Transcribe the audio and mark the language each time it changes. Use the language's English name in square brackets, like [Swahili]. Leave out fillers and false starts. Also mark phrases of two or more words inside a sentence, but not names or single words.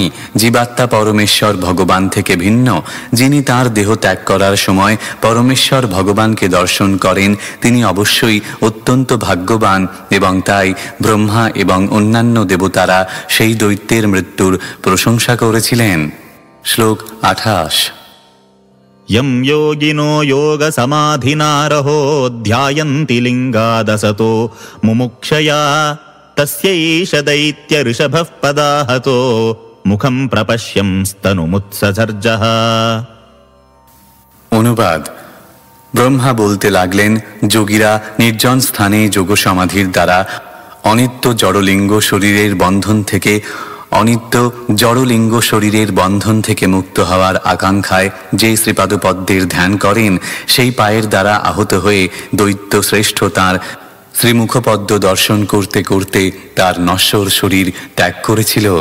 [Bangla] জীবাত্মা পরমেশ্বর ভগবান থেকে ভিন্ন। যিনি তার দেহ ত্যাগ করার সময় পরমেশ্বর ভগবানকে দর্শন করেন তিনি অবশ্যই অত্যন্ত ভাগ্যবান, এবং তাই ব্রহ্মা এবং অন্যান্য দেবতারা সেই দৈত্যের মৃত্যুর প্রশংসা করেছিলেন। শ্লোক 28। [Sanskrit] यं योगिनो योगसमाधिनारहो ध्यायन्ति लिङ्गादसतो मुमुक्षया तस्यैष दैत्य ऋषभः पदाहतो मुखं प्रपश्यंस्तनुमुत्ससर्जः। [Bangla] অনুবাদ: ব্রহ্মা বলতে লাগলেন, যোগীরা নির্জন স্থানে যোগ সমাধির দ্বারা অনিত্য জড়লিঙ্গ শরীরের বন্ধন থেকে মুক্ত হওয়ার আকাঙ্ক্ষায় যে শ্রীপাদপদ্মের ধ্যান করেন, সেই পায়ের দ্বারা আহত হয়ে দৈত্য শ্রেষ্ঠ তাঁর শ্রীমুখপদ্ম দর্শন করতে করতে তার নশ্বর শরীর ত্যাগ করেছিল।